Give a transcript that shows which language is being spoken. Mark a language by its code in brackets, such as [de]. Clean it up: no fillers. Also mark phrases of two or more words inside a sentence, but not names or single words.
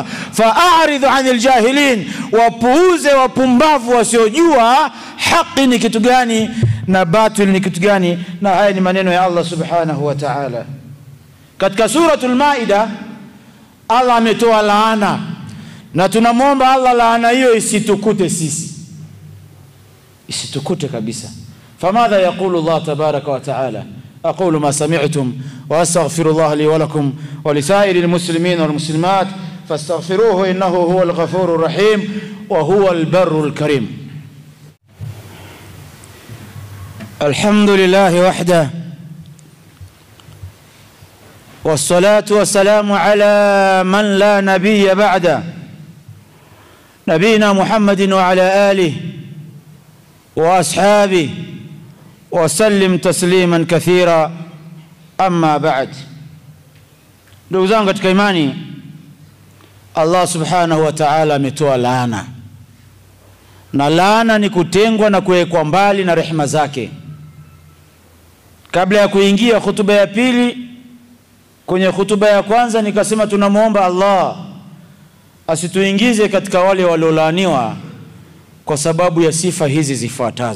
[ar] فأعرض عن الجاهلين, [sw] wapuuze wapumbavu wasiojua haki ni kitu gani na batil ni kitu gani. Na haya ni maneno ya Allah [ar] سبحانه وتعالى [sw] katika suratul Maida. Allah ametoa laana na tunamwomba Allah laana hiyo isitukute sisi, isitukute kabisa. [ar] فماذا يقول الله تبارك وتعالى؟ أقول ما سمعتم وأستغفر الله لي ولكم ولسائر المسلمين والمسلمات فاستغفروه إنه هو الغفور الرحيم وهو البر الكريم. الحمد لله وحده والصلاة والسلام على من لا نبي بعده، نبينا محمد وعلى آله وأصحابه وسلم تسليما كثيرا. أما بعد، [sw] ndugu zangu katika imani, Allah [ar] سبحانه وتعالى [sw] ametoa laana, na laana ni kutengwa na kuwekwa mbali na rehema zake. Kabla ya kuingia hutuba ya pili, kwenye hutuba ya kwanza nikasema tunamuomba Allah asituingize katika wale waliolaaniwa kwa sababu ya sifa hizi zifuatazo.